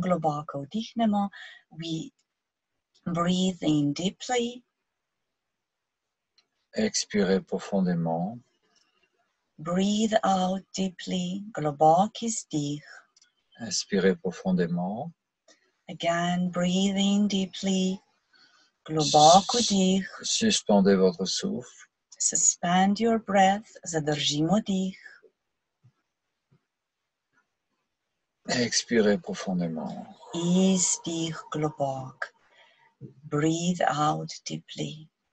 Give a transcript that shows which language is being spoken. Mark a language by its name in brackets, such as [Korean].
[Slovenian] Globoko vdihnemo. [English] We breathe in deeply. [French] Expirez profondément. [English] Breathe out deeply. [Slovenian] Globoki vdih. [French] Inspirez profondément. [English] Again, breathe in deeply. [Slovenian] Globoko vdih. [French] Suspendez votre souffle. [English] Suspend your breath. [Slovenian] Zadržimo dih. [French] Expirez profondément. [Slovenian] Izdih globok. [English] Breathe out deeply.